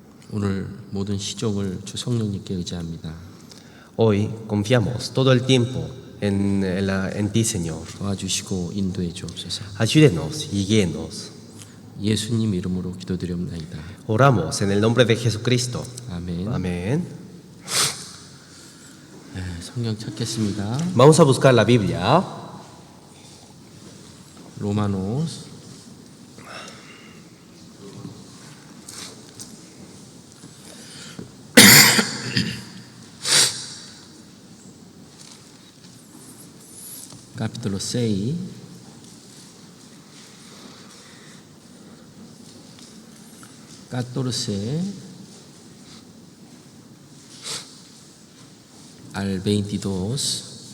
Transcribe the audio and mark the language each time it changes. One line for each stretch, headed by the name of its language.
Korean: 오늘 모든 시종을 주 성령님께 의지합니다.
Spanish: Hoy confiamos todo el tiempo en ti, Señor.
Korean: 도와주시고 인도해 주옵소서.
Spanish: Ayúdenos y guíenos.
Korean: 예수님 이름으로 기도드립니다.
Spanish: Oramos en el nombre de Jesucristo.
Korean: 아멘.
Spanish: Amén.
Korean: 네, 성경 찾겠습니다.
Spanish: Vamos a buscar la Biblia. 로마노스 capítulo 6 14 al 22